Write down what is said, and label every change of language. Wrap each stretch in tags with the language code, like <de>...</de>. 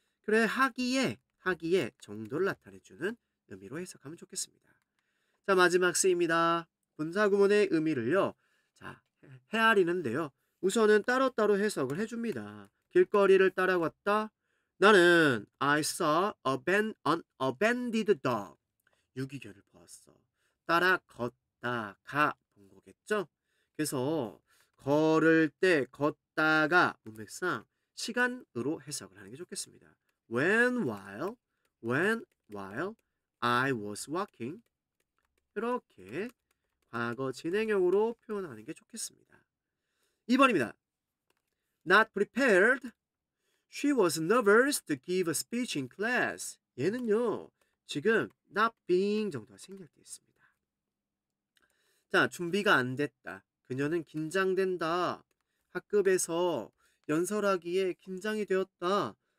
<ko>그래, 하기에 정도를 나타내주는 의미로 해석하면 좋겠습니다. 자, 마지막 C입니다. 분사구문의 의미를요. 자, 헤아리는데요. 우선은 따로따로 해석을 해줍니다. 길거리를 따라갔다. 나는</ko> <en>I saw an abandoned dog.</en> <ko>유기견을 보았어. 따라 걷다가 본 거겠죠? 그래서 걸을 때 걷다가 문맥상 시간으로 해석을 하는 게 좋겠습니다.</ko> <en>When while I was walking.</en> <ko>이렇게 과거 진행형으로 표현하는 게 좋겠습니다. 2번입니다.</ko> <en>Not prepared. She was nervous to give a speech in class.</en> <ko>얘는요. 지금</ko> <en>not being</en> <ko>정도가 생략되어 있습니다. 자, 준비가 안 됐다. 그녀는 긴장된다. 학급에서 연설하기에 긴장이 되었다.</ko>